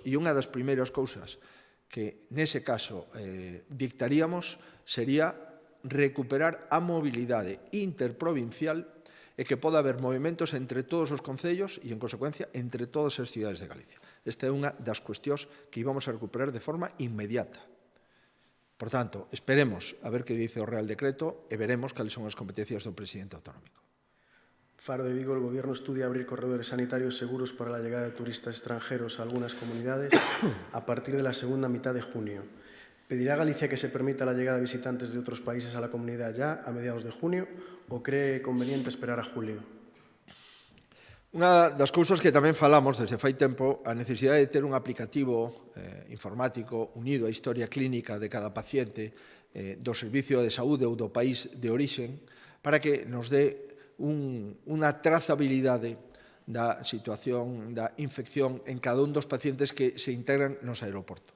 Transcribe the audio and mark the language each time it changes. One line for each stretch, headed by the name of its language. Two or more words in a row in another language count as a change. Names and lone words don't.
Galician: E unha das primeiras cousas que nese caso dictaríamos sería recuperar a mobilidade interprovincial e que poda haber movimentos entre todos os concellos e, en consecuencia, entre todas as cidades de Galicia. Esta é unha das cuestións que íbamos a recuperar de forma inmediata. Por tanto, esperemos a ver que dice o Real Decreto e veremos cales son as competencias do presidente autonómico.
Spanish: Faro de Vigo, el Gobierno estudia abrir corredores sanitarios seguros para la llegada de turistas extranjeros a algunas comunidades a partir de la segunda mitad de junio. ¿Pedirá Galicia que se permita la llegada de visitantes de otros países a la comunidad ya a mediados de junio o cree conveniente esperar a julio?
Galician: Unha das cousas que tamén falamos desde fai tempo, a necesidade de ter un aplicativo informático unido á historia clínica de cada paciente do servicio de saúde ou do país de orixen para que nos dé unha trazabilidade da situación da infección en cada un dos pacientes que se integran nos aeroportos.